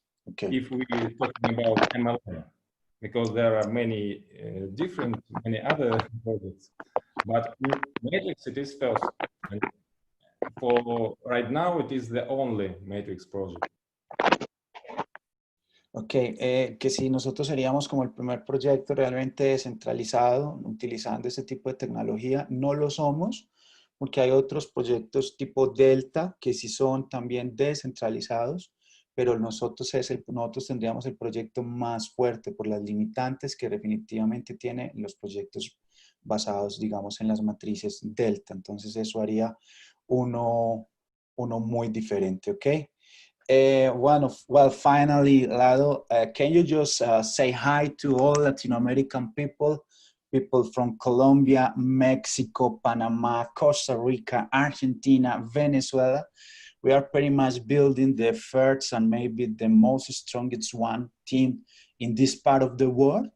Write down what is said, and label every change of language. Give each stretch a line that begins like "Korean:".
English: Okay. If we talking about MLM, because there are many many other projects, but in Matrix it is first. And for right now, it is the only Matrix project.
Spanish: Ok, que si nosotros seríamos como el primer proyecto realmente descentralizado utilizando ese tipo de tecnología, no lo somos, porque hay otros proyectos tipo Delta que sí son también descentralizados, pero nosotros tendríamos el proyecto más fuerte por las limitantes que definitivamente tienen los proyectos basados, digamos, en las matrices Delta. Entonces eso haría uno muy diferente, ¿ok?
English: Well, finally, Lado, can you just say hi to all Latin American people from Colombia, Mexico, Panama, Costa Rica, Argentina, Venezuela? We are pretty much building the first and maybe the most strongest one team in this part of the world.